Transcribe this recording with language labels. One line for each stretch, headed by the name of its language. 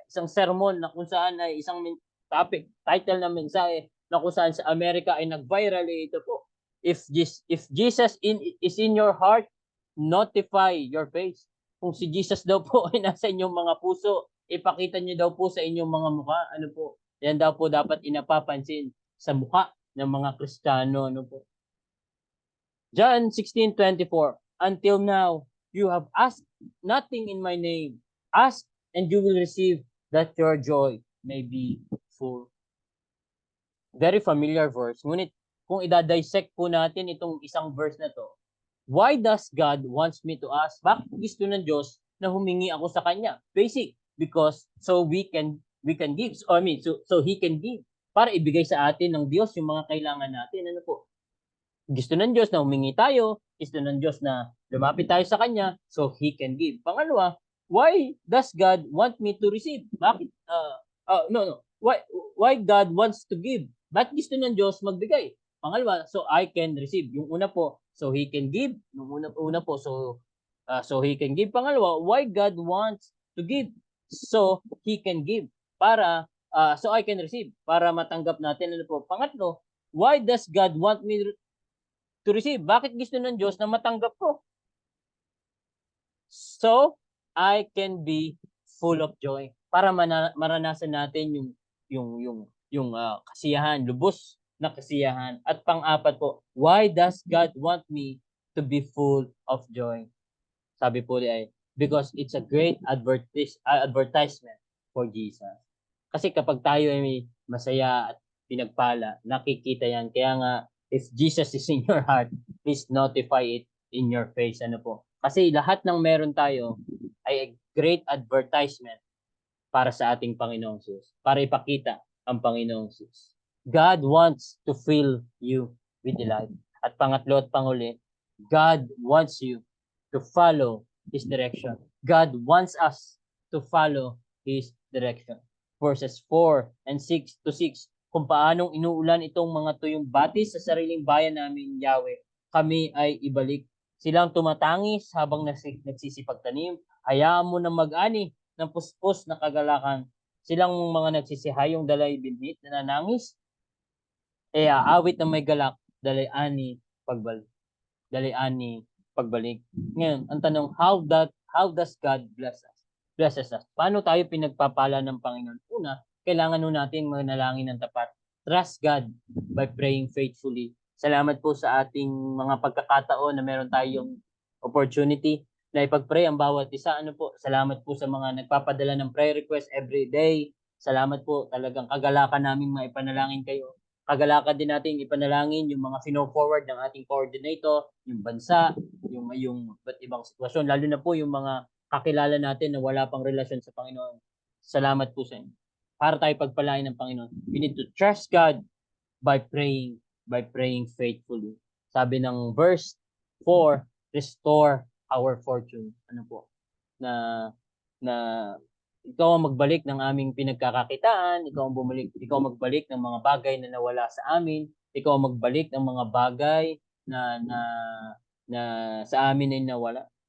Filipino: Isang sermon na kung saan ay isang title ng mensahe na kung saan sa Amerika ay nag-viral, eh, ito po,
English: if Jesus is in your heart, notify your face.
Filipino: Kung si Jesus daw po ay nasa inyong mga puso, ipakita niyo daw po sa inyong mga mukha. Ano po? Yan daw po dapat inapapansin sa mukha ng mga Kristiyano. Ano po? John 16:24.
English: Until now, you have asked nothing in my name. Ask and you will receive, that your joy may be full. Very familiar verse.
Filipino: Ngunit kung ida-dissect po natin itong isang verse na to,
English: why does God wants me to ask?
Filipino: Bakit gusto ng Diyos na humingi ako sa Kanya?
English: Basic, because so we can give. So, so He can give.
Filipino: Para ibigay sa atin ng Diyos yung mga kailangan natin. Ano po? Gusto ng Diyos na humingi tayo. Gusto ng Diyos na lumapit tayo sa Kanya.
English: So He can give. Pangalawa, why does God want me to receive?
Filipino: Bakit?
English: No. Why God wants to give?
Filipino: Bakit gusto ng Diyos magbigay?
English: Pangalawa, so I can receive.
Filipino: Yung una po,
English: so He can give.
Filipino: Yung una po,
English: so He can give. Pangalawa, why God wants to give? So He can give. So I can receive.
Filipino: Para matanggap natin. Ano po?
English: Pangatlo, why does God want me to receive?
Filipino: Bakit gusto ng Diyos na matanggap ko?
English: So I can be full of joy.
Filipino: Para maranasan natin yung kasiyahan, lubos na kasiyahan. At pang-apat po,
English: why does God want me to be full of joy?
Filipino: Sabi po ay,
English: because it's a great advertisement for Jesus.
Filipino: Kasi kapag tayo ay masaya at pinagpala, nakikita yan. Kaya nga,
English: if Jesus is in your heart, please notify it in your face.
Filipino: Ano po? Kasi lahat ng meron tayo ay
English: a great advertisement
Filipino: para sa ating Panginoong Jesus. Para ipakita ang Panginoong Jesus.
English: God wants to fill you with delight.
Filipino: At pangatlo at panguli,
English: God wants you to follow His direction. God wants us to follow His direction.
Filipino: Verses 4 and 6 to 6, kung paanong inuulan itong mga tuyong batis sa sariling bayan namin, Yahweh, kami ay ibalik. Silang tumatangis habang nagsisipagtanim. Hayaan mo na mag-ani ng puspos na kagalakan. Silang mga nagsisihayong dalay binhit na nanangis. Aawit na may galak, dalay-ani pagbalik. Dalay-ani pagbalik. Ngayon, ang tanong,
English: how does God blesses us?
Filipino: Paano tayo pinagpapala ng Panginoon? Una, kailangan nun natin manalangin ng tapat.
English: Trust God by praying faithfully.
Filipino: Salamat po sa ating mga pagkakataon na meron tayong opportunity na ipag-pray ang bawat isa. Ano po? Salamat po sa mga nagpapadala ng prayer request every day. Salamat po, talagang kagalakan naming maipanalangin kayo. Kagalakan din natin ipanalangin yung mga fino-forward ng ating coordinator, yung bansa, yung iba't ibang sitwasyon, lalo na po yung mga kakilala natin na wala pang relasyon sa Panginoon. Salamat po sa inyo. Para tayo pagpalain ng Panginoon,
English: we need to trust God by praying faithfully.
Filipino: Sabi ng verse 4,
English: restore our fortune.
Filipino: Ano po? Na ikaw ang magbalik ng aming pinagkakakitaan, ikaw ang magbalik ng mga bagay na nawala sa amin, ikaw ang magbalik ng mga bagay na na na sa amin ay nawala.